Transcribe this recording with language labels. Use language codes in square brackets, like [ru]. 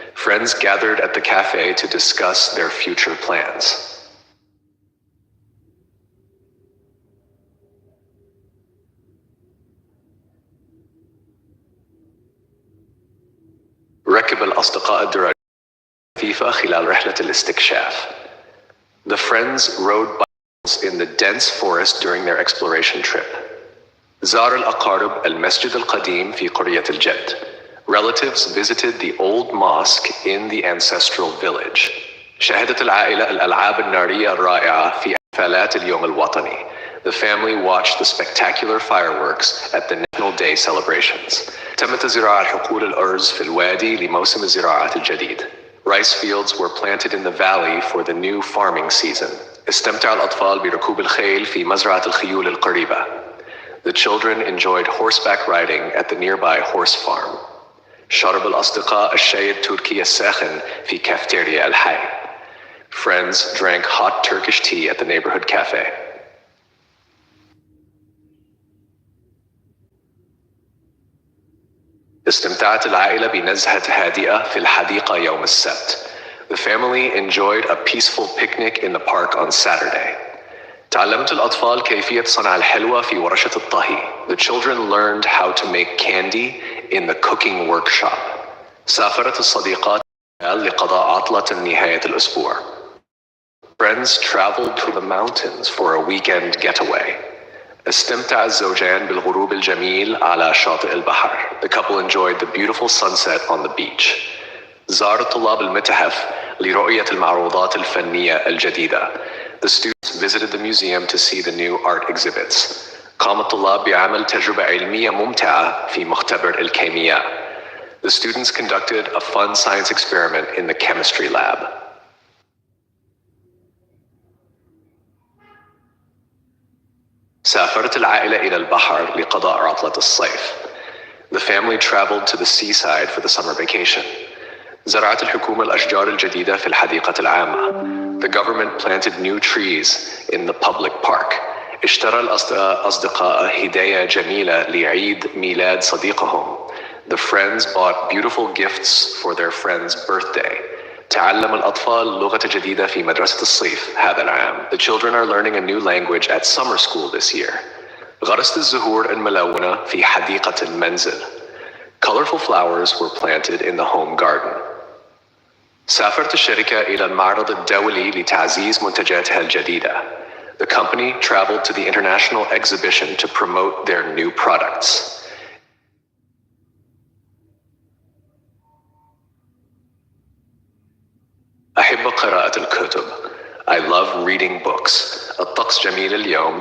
[en] Friends gathered at the cafe to discuss their future plans. [ar] ركب الأصدقاء الدراجة خفيفة خلال رحلة الاستكشاف. [en] The friends rode bicycles in the dense forest during their exploration trip. [ar] زار الأقارب المسجد القديم في قرية الجد. [en] Relatives visited the old mosque in the ancestral village. [ar] شاهدت العائلة الألعاب النارية الرائعة في احتفالات اليوم الوطني. [en] The family watched the spectacular fireworks at the National Day celebrations. [ar] تمت زراعة حقول الأرز في الوادي لموسم الزراعة الجديد. [en] Rice fields were planted in the valley for the new farming season. [ar] استمتع الأطفال بركوب الخيل في مزرعة الخيول القريبة. [en] The children enjoyed horseback riding at the nearby horse farm. [ar] شرب الأصدقاء الشاي التركي الساخن في كافتيريا الحي. [en] Friends drank hot Turkish tea at the neighborhood cafe. [ar] استمتعت العائلة بنزهة هادئة في الحديقة يوم السبت. [en] The family enjoyed a peaceful picnic in the park on Saturday. [ar] تعلمت الأطفال كيفية صنع الحلوى في ورشة الطهي. [en] The children learned how to make candy in the cooking workshop. [ar] سافرت الصديقات لقضاء عطلة نهاية الأسبوع. [en] Friends traveled to the mountains for a weekend getaway. [ar] استمتع الزوجان بالغروب الجميل على شاطئ البحر. [en] The couple enjoyed the beautiful sunset on the beach. [ar] زار الطلاب المتحف لرؤية المعروضات الفنية الجديدة. [en] The students visited the museum to see the new art exhibits. [ar] قام الطلاب بعمل تجربة علمية ممتعة في مختبر الكيمياء. [en] The students conducted a fun science experiment in the chemistry lab. [ar] سافرت العائلة إلى البحر لقضاء عطلة الصيف. [en] The family traveled to the seaside for the summer vacation. [ar] زرعت الحكومة الأشجار الجديدة في الحديقة العامة. [en] The government planted new trees in the public park. [ar] اشترى الأصدقاء هدايا جميلة لعيد ميلاد صديقهم. [en] The friends bought beautiful gifts for their friend's birthday. [ar] تعلم الأطفال لغة جديدة في مدرسة الصيف هذا العام. [en] The children are learning a new language at summer school this year. [ar] غرست الزهور الملونة في حديقة المنزل. [en] Colorful flowers were planted in the home garden. [ar] سافرت الشركة إلى المعرض الدولي لتعزيز منتجاتها الجديدة. [en] The company traveled to the international exhibition to promote their new products. [ar] أحب قراءة الكتب. [en] I love reading books. [ar] الطقس جميل اليوم.